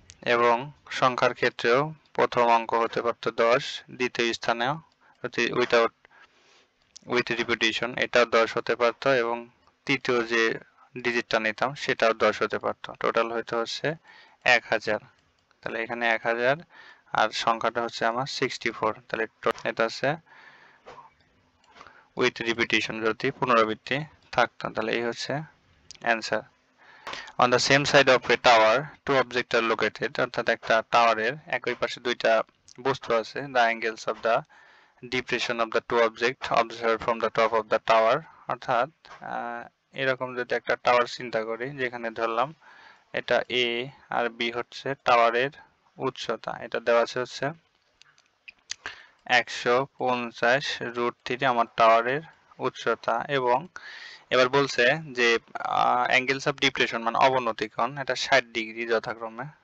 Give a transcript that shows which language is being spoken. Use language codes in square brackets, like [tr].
[bn] এবং সংখ্যার ক্ষেত্রেও প্রথম অঙ্ক হতে পারত 10, দ্বিতীয় স্থানেও উইথ রিপিটিশন এটাও 10 হতে পারত, এবং তৃতীয় যে ডিজিটটা নিতাম সেটাও 10 হতে পারত। টোটাল হয়তো হচ্ছে 1000। তাহলে এখানে 1000 আর সংখ্যাটা হচ্ছে আমার 64, তাহলে এটা হচ্ছে উইথ রিপিটিশন যদি পুনরাবৃত্তি থাকতো, তাহলে এই হচ্ছে answer. [en] On the same side of a tower, two objects are located, [bn] অর্থাৎ একটা টাওয়ারের একই পাশে দুইটা বস্তু আছে। [en] The angles of the depression of the two objects observed from the top of the tower, [bn] অর্থাৎ এরকম যদি একটা টাওয়ার চিন্তা করি, যেখানে ধরলাম এটা A আর B হচ্ছে টাওয়ারের উচ্চতা, এটা দেওয়া আছে হচ্ছে 150√3 আমার টাওয়ারের উচ্চতা, এবং এবার বলছে যে অ্যাঙ্গেলস অফ ডিপ্রেশন মানে অবনতি কোণ এটা 60 ডিগ্রি যথাক্রমে।